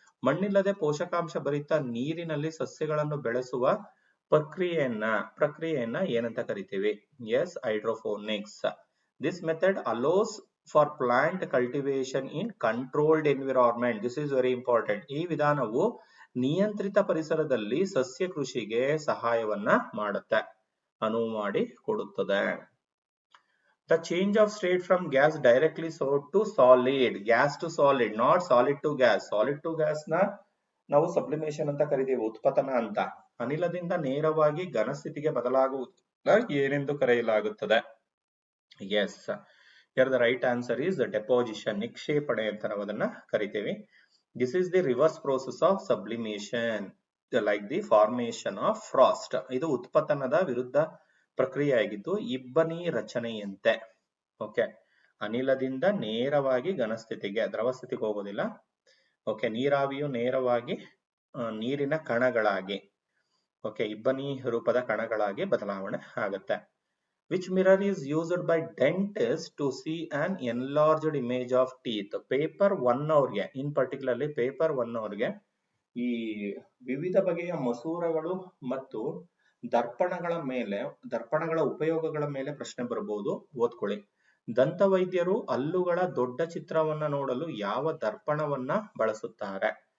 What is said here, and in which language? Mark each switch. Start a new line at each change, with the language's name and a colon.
Kannada: ಮಣ್ಣಿಲ್ಲದೆ ಪೋಷಕಾಂಶ ಭರಿತ ನೀರಿನಲ್ಲಿ ಸಸ್ಯಗಳನ್ನು ಬೆಳೆಸುವ ಪ್ರಕ್ರಿಯೆಯನ್ನ ಏನಂತ ಕರಿತೀವಿ? S, hydroponics.
English: This method allows for plant cultivation in controlled environment. This is very important.
Kannada: ಈ ವಿಧಾನವು ನಿಯಂತ್ರಿತ ಪರಿಸರದಲ್ಲಿ ಸಸ್ಯ ಕೃಷಿಗೆ ಸಹಾಯವನ್ನ ಮಾಡುತ್ತೆ, ಅನುವು ಮಾಡಿ ಕೊಡುತ್ತದೆ.
English: The change of state from gas directly to solid, gas to solid, not solid to gas. Solid to gas
Kannada: ನ ನಾವು ಸಬ್ಲಿಮೇಷನ್ ಅಂತ ಕರಿತೀವಿ, ಉತ್ಪತನ ಅಂತ. ಅನಿಲದಿಂದ ನೇರವಾಗಿ ಘನ ಸ್ಥಿತಿಗೆ ಬದಲಾಗುವುದನ್ನ ಏನೆಂದು ಕರೆಯಲಾಗುತ್ತದೆ? S,
English: here the right answer is deposition,
Kannada: ನಿಕ್ಷೇಪಣೆ ಅಂತ ನಾವು ಅದನ್ನ ಕರಿತೀವಿ.
English: This is the reverse process of sublimation, like the formation of frost.
Kannada: ಇದು ಉತ್ಪತನದ ವಿರುದ್ಧ ಪ್ರಕ್ರಿಯೆಯಾಗಿದ್ದು ಇಬ್ಬನಿ ರಚನೆಯಂತೆ. ಓಕೆ, ಅನಿಲದಿಂದ ನೇರವಾಗಿ ಘನಸ್ಥಿತಿಗೆ, ದ್ರವ ಸ್ಥಿತಿಗೆ ಹೋಗೋದಿಲ್ಲ. ಓಕೆ, ನೀರಾವಿಯು ನೇರವಾಗಿ ನೀರಿನ ಕಣಗಳಾಗಿ, ಓಕೆ, ಇಬ್ಬನಿ ರೂಪದ ಕಣಗಳಾಗಿ ಬದಲಾವಣೆ ಆಗುತ್ತೆ.
English: Which mirror is used by dentists to see an enlarged image of teeth?
Kannada: Paper 1 ಅವರಿಗೆ, ಇನ್ ಪರ್ಟಿಕ್ಯುಲರ್ಲಿ ಪೇಪರ್ 1 ಅವರಿಗೆ ಈ ವಿವಿಧ ಬಗೆಯ ಮಸೂರಗಳು ಮತ್ತು ದರ್ಪಣಗಳ ಉಪಯೋಗಗಳ ಮೇಲೆ ಪ್ರಶ್ನೆ ಬರಬಹುದು, ಓದ್ಕೊಳ್ಳಿ. ದಂತವೈದ್ಯರು ಹಲ್ಲುಗಳ ದೊಡ್ಡ ಚಿತ್ರವನ್ನ ನೋಡಲು ಯಾವ ದರ್ಪಣವನ್ನ ಬಳಸುತ್ತಾರೆ?